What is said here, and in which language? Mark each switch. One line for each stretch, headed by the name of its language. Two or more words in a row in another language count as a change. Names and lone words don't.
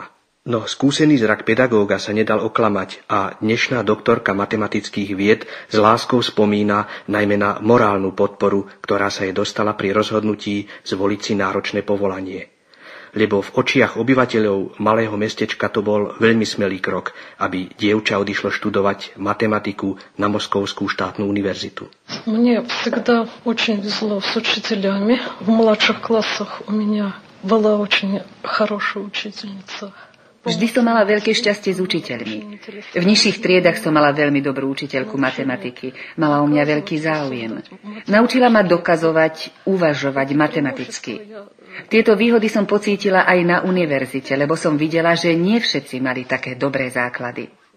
Slovak: No skúsený zrak pedagóga sa nedal oklamať a dnešná doktorka matematických vied s láskou spomína najmä na morálnu podporu, ktorá sa jej dostala pri rozhodnutí zvoliť si náročné povolanie. Lebo v očiach obyvateľov malého mestečka to bol veľmi smelý krok, aby dievča odišlo študovať matematiku na Moskovskú štátnu univerzitu.
Russian: Мне всегда очень везло с учителями. В младших классах у меня была очень хорошая учительница.
Slovak: Vždy som mala veľké šťastie s učiteľmi. V nižších triedach som mala veľmi dobrú učiteľku matematiky. Mala o mňa veľký záujem. Naučila ma dokazovať, uvažovať matematicky. Tieto výhody som pocítila aj na univerzite, lebo som videla, že nie všetci mali také dobré základy.